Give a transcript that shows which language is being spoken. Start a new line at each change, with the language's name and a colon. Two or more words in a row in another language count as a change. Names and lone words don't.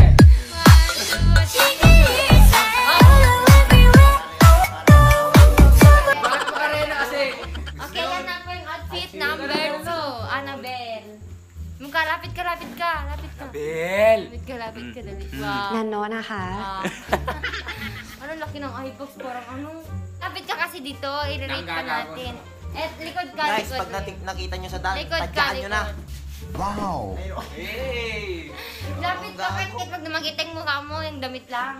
Filipino: 1, 2, 3, Bakit makarena kasi? okay, yan na po yung
English: outfit number
Filipino: 2. Annabelle. Lapit ka. Bel! Lapit ka, dali. Wow.
Thai: นันโนะนะคะ
Filipino: Ano, laki ng eyebags, parang Lapit ka kasi dito, i-rate pa natin. Likod ka. Guys, pag nakita nyo sa daan, Likod ka, tadyaan nyo na. Wow! Hey! Lapit ka, kahit pag makita yung mukha mo, yung damit lang.